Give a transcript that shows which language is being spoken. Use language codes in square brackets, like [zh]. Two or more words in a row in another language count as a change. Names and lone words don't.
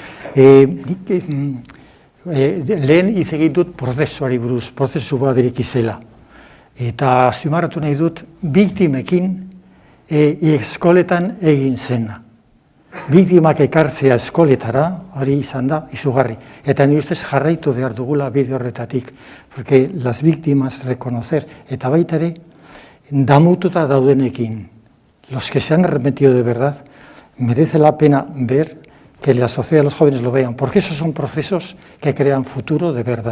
[eu] Lehen hitz egin dut prozesuari buruz, prozesu bat izela. Eta azpimarratu nahi dut, biktimekin eskoletan egin zena. Biktimak ekartzea eskoletara, hori izan da, izugarri. Eta ni ustez jarraitu behar dugula bide horretatik. [es] Porque las víctimas reconocer, [eu] eta baita ere, damututa daudenekin, [es] los que se han arrepentido de verdad, merece la pena ver que la sociedad, los jóvenes lo vean, porque esos son procesos que crean futuro de verdad.